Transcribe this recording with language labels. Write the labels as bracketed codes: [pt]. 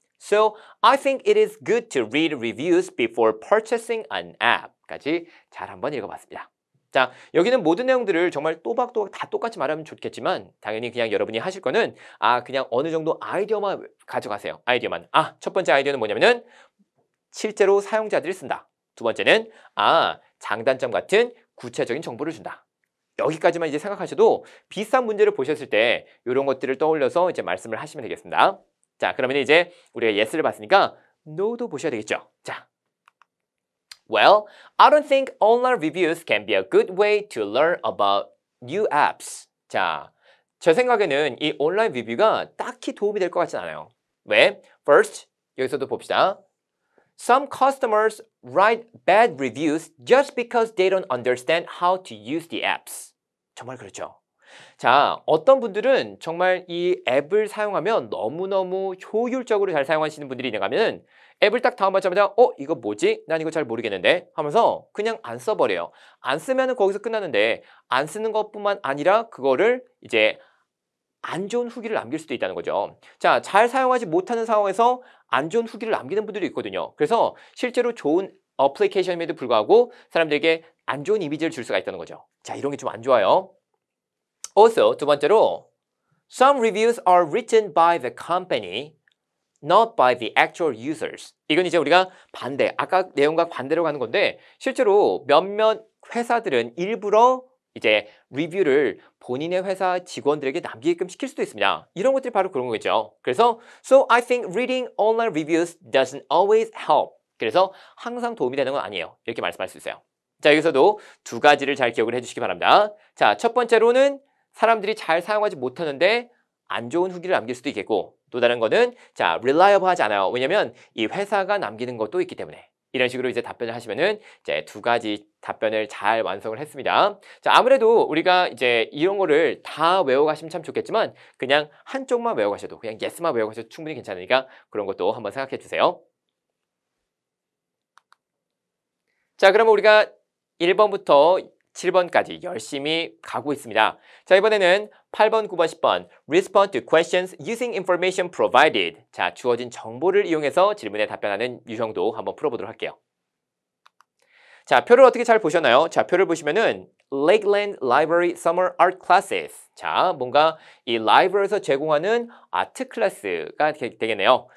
[en] So, I think it is good to read reviews before purchasing an app. [ko] 까지 잘 한번 읽어봤습니다. 자, 여기는 모든 내용들을 정말 또박또박 다 똑같이 말하면 좋겠지만 당연히 그냥 여러분이 하실 거는 그냥 어느 정도 아이디어만 가져가세요. 아이디어만. 첫 번째 아이디어는 뭐냐면은 실제로 사용자들이 쓴다. 두 번째는 장단점 같은 구체적인 정보를 준다. 여기까지만 이제 생각하셔도 비슷한 문제를 보셨을 때 이런 것들을 떠올려서 이제 말씀을 하시면 되겠습니다. 자, 그러면 이제 우리가 yes를 봤으니까 no도 보셔야 되겠죠. [en] 자, well, I don't think online reviews can be a good way to learn about new apps. [ko] 자, 제 생각에는 이 온라인 리뷰가 딱히 도움이 될 것 같진 않아요. 왜? First, 여기서도 봅시다. [en] Some customers write bad reviews just because they don't understand how to use the apps. [ko] 정말 그렇죠. 자, 어떤 분들은 정말 이 앱을 사용하면 너무너무 효율적으로 잘 사용하시는 분들이 있는가면 앱을 딱 다운받자마자 이거 뭐지? 난 이거 잘 모르겠는데 하면서 그냥 안 써버려요. 안 쓰면은 거기서 끝나는데 안 쓰는 것뿐만 아니라 그거를 이제 안 좋은 후기를 남길 수도 있다는 거죠. 자, 잘 사용하지 못하는 상황에서 안 좋은 후기를 남기는 분들이 있거든요. 그래서 실제로 좋은 어플리케이션임에도 불구하고 사람들에게 안 좋은 이미지를 줄 수가 있다는 거죠. 자, 이런 게 좀 안 좋아요. [en] Also, [ko] 두 번째로 [en] Some reviews are written by the company, not by the actual users. [ko] 이건 이제 우리가 반대, 아까 내용과 반대로 가는 건데 실제로 몇몇 회사들은 일부러 이제 리뷰를 본인의 회사 직원들에게 남기게끔 시킬 수도 있습니다. 이런 것들이 바로 그런 거겠죠. 그래서 [en] So I think reading online reviews doesn't always help. [ko] 그래서 항상 도움이 되는 건 아니에요. 이렇게 말씀할 수 있어요. 자, 여기서도 두 가지를 잘 기억을 해주시기 바랍니다. 자, 첫 번째로는 사람들이 잘 사용하지 못하는데 안 좋은 후기를 남길 수도 있겠고 또 다른 거는 자, reliable 하지 않아요. 왜냐면 이 회사가 남기는 것도 있기 때문에 이런 식으로 이제 답변을 하시면은 이제 두 가지 답변을 잘 완성을 했습니다. 자, 아무래도 우리가 이제 이런 거를 다 외워가시면 참 좋겠지만 그냥 한쪽만 외워가셔도 그냥 yes만 외워가셔도 충분히 괜찮으니까 그런 것도 한번 생각해 주세요. 자, 그러면 우리가 1번부터 7번까지 열심히 가고 있습니다. 자, 이번에는 8번, 9번, 10번 [en] Respond to questions using information provided. [ko] 자, 주어진 정보를 이용해서 질문에 답변하는 유형도 한번 풀어보도록 할게요. 자, 표를 어떻게 잘 보셨나요? 자, 표를 보시면은 [en] Lakeland Library Summer Art Classes. [ko] 자, 뭔가 이 라이브러리에서 제공하는 아트 클래스가 되겠네요.